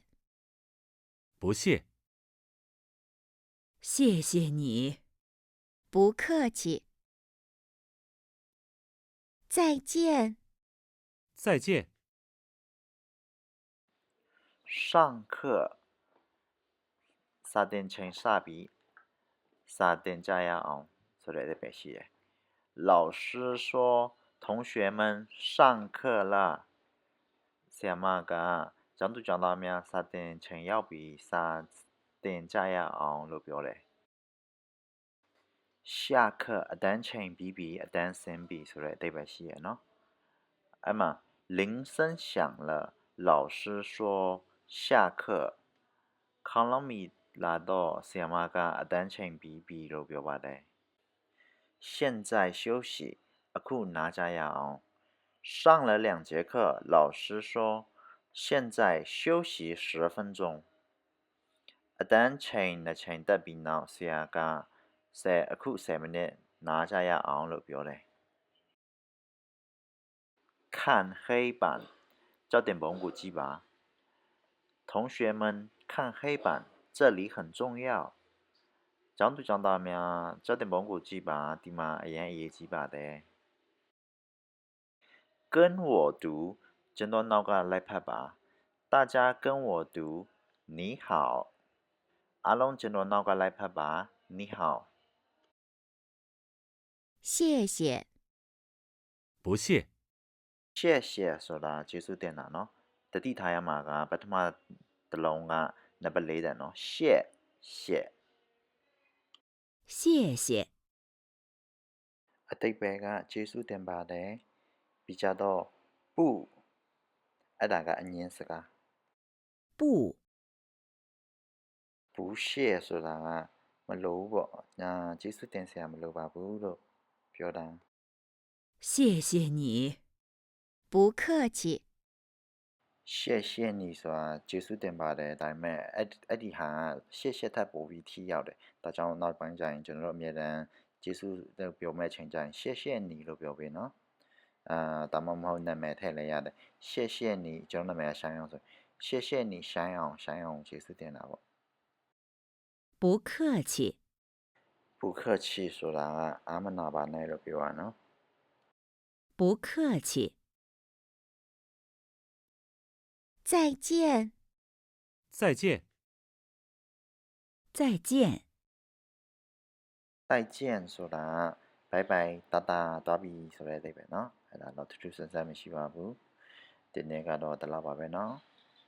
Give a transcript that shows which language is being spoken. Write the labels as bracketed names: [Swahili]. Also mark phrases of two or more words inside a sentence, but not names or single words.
[Chinese] 不谢，谢谢你，不客气，再见，再见， [Burmese] 上课စာတင်ချိန်စပြီးစာတင်ကြရအောင်ဆိုတဲ့အဓိပ္ပာယ်ရှိတယ် [Chinese] 老师说同学们上课了 [Burmese] ဆရာမကကျောင်းသူကျောင်းသားများစာတင်ချိန်ရောက်ပြီးစာတင်ကြရအောင်လို့ပြောတယ် 下课အတန်းချိန်ပြီးပြီအတန်းဆင်းပြီဆိုတဲ့အဓိပ္ပာယ်ရှိရနော်အဲ့မှာ [Chinese] 铃声响了老师说下课 [Burmese] ခေါင်းလောင်းမီလာတော့ဆရာမကအတန်းချိန်ပြီးပြီလို့ပြောပါတယ် [Chinese] 现在休息 [Burmese] အခုနားကြရအောင် [Chinese] 上了2节课老师说现在休息10分钟 [Burmese] အတန်းချိန်2ချိန်တက်ပြီးနောက်ဆရာကအခု10မိနစ်နားကြရအောင်လို့ပြောတယ် [Chinese] 看黑板焦点蒙古鸡吧同学们看黑板这里很重要 [Burmese] ကျောင်းသူကျောင်းသားများ [Chinese] 焦点蒙古鸡吧 [Burmese] ဒီမှာအရင်အရေးကြီးပါတယ် [Chinese] 跟我读 [Burmese] ကျင်းသောနောက်ကလိုက်ဖတ်ပါ [Chinese] 大家跟我读你好 [Burmese] အားလုံးကျင်းသောနောက်ကလိုက်ဖတ်ပါ [Chinese] 你好谢谢，不谢， [Burmese] 谢谢ဆိုတာကျေးဇူးတင်တာနော်တတိထားရမှာကပထမတစ်လုံးကနံပါတ်4တဲ့နော်谢谢 [Chinese] 谢谢， [Burmese] အတိတ်ပဲကကျေးဇူးတင်ပါတယ်ပြီးကြတော့不အဲ့ဒါကအငင်းစကား [Chinese] 不， [Burmese] 不屑ဆိုတာကမလိုဘူးပေါ့ကျေးဇူးတင်စရာမလိုပါဘူးလို့ပြောတာ [Chinese] 谢谢你，不客气，谢谢你 [Burmese] ဆိုတာကျေးဇူးတင်ပါတယ်ဒါပေမဲ့အဲ့ဒီဟာရှေ့ထပ်ပို့ပြီးထိရောက်တယ်ဒါကြောင့်နောက်ပိုင်းကျရင်ကျွန်တော်တို့အမြဲတမ်းကျေးဇူးပြောမဲ့ချိန်ကျရင် [Chinese] 谢谢你 [Burmese] လို့ပြောပေးနော်ဒါမှမဟုတ်နာမည်ထည့်လိုက်ရတယ် [Chinese] 谢谢你 [Burmese] ကျွန်တော်နာမည်ရှိုင်းအောင်ဆို谢谢你ရှိုင်းအောင်ကျေးဇူးတင်တာပေါ့ [Chinese] 不客气， [Burmese] 不客气ဆိုတာကအာမနာပါနဲ့လို့ပြောရနော် [Chinese] 不客气，再见，再见，再见， [Burmese] 再见ဆိုတာဘိုင်ဘိုင်တာတာသွားပြီဆိုတဲ့အဓိပ္ပာယ်နော်အဲ့ဒါတော့ထူးထူးဆန်းဆန်းမရှိပါဘူးဒီနေ့ကတော့ဒီလောက်ပါပဲနော်